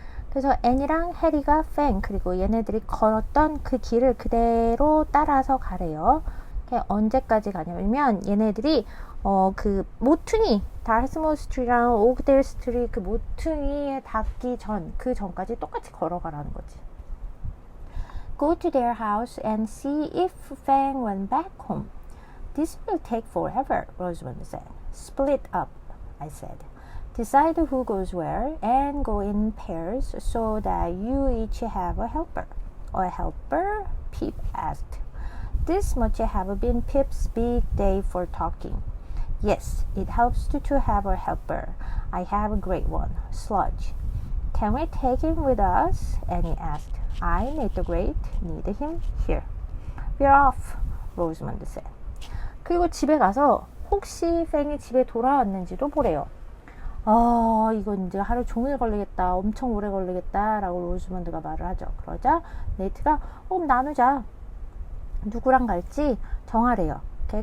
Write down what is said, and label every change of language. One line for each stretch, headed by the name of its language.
Korean: 그래서 애니랑 해리가 팽, 그리고 얘네들이 걸었던 그 길을 그대로 따라서 가래요. 언제까지 가냐면 얘네들이 그 모퉁이, 다르스마우스 스트리트랑 옥데일 스트리트 그 모퉁이에 닿기 전, 그 전까지 똑같이 걸어가라는 거지.
English: Go to their house and see if Fang went back home. This will take forever, Rosamond said. Split up, I said. Decide who goes where and go in pairs so that you each have a helper. a helper? Pip asked. This must have been Pip's big day for talking. Yes, it helps to have a helper. I have a great one, Sludge. Can we take him with us? Annie asked. I, Nate the Great, need him here. We're off, Rosamond said.
Korean: 그리고 집에 가서 혹시 팽이 집에 돌아왔는지도 보래요. 이거 이제 하루 종일 걸리겠다, 엄청 오래 걸리겠다 라고 로즈먼드가 말을 하죠. 그러자 네이트가 나누자, 누구랑 갈지 정하래요. 오케이?